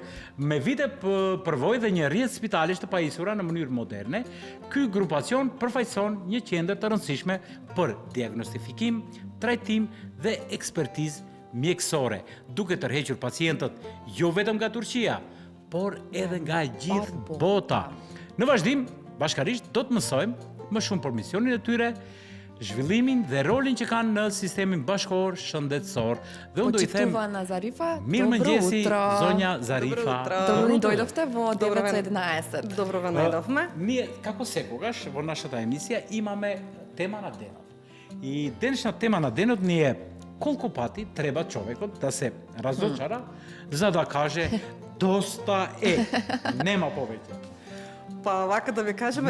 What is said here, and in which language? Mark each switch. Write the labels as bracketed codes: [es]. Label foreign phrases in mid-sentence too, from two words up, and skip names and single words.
[sq] Me vite përvojë dhe një rrjet spitalesh të pajisura në mënyrë moderne, ky grupacion përfaqëson një qendër të rëndësishme për diagnostifikim, trajtim dhe ekspertizë mjekësore, duke tërhequr pacientët jo vetëm nga Turqia, por edhe nga gjithë bota. Në vazhdim, bashkarisht do të mësojmë më shumë për misionin e tyre, zhvillimin dhe rolin që kanë në sistemin bashkëkor shëndetësor. Dhe unë do i them mirëmëngjesi zonja Zarifa. [mk] Добро дојдовте во 9:11. Добро најдовме. Ние, како секогаш, во нашата емисија имаме тема на денот. И денешна тема на денот ни е колку пати треба човекот да се разочара за да каже доста е, нема повеќе. Па вака да ви кажеме